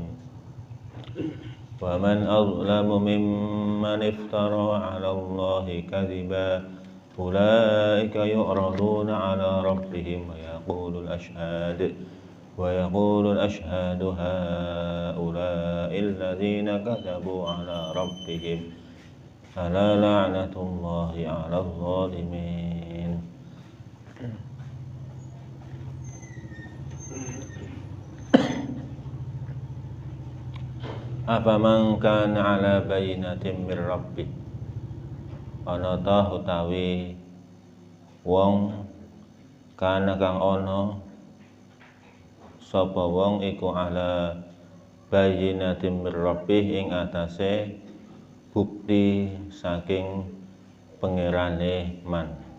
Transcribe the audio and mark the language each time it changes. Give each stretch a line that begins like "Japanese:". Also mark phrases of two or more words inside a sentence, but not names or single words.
Arabic: ومن أظلم ممن افترى على الله كذبا أولئك يعرضون على ربهم ويقول الأشهاد هؤلاء الذين كذبوا على ربهم ألا لعنة الله على الظالمين. أفمن كان على بينة من ربه,
Javanese: ana ta utawi wong kana kang ana sapa wong iku
Arabic: على بينة من ربه
Javanese: ing atase bukti saking pangerane man.